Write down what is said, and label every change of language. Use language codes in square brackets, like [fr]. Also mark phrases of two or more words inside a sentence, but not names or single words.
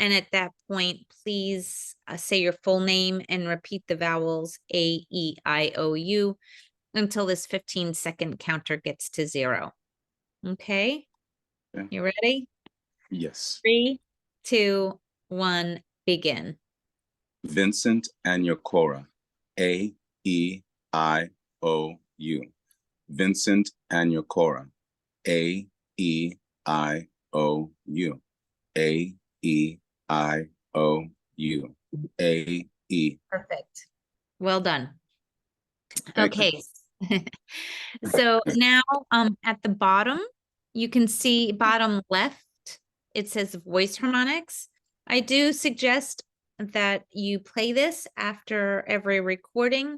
[en] And at that point, please say your full name and repeat the vowels A, E, I, O, U until this 15-second counter gets to 0. Okay, Okay. you ready? Yes. 3, 2, 1, begin. Vincent Anyakora. A E I O U. Vincent Anyakora. A E I O U. A E I O U. A E. Perfect. Well done. Thank you. Okay. So now at the bottom, you can see bottom left, it says voice harmonics. I do suggest that you play this after every recording.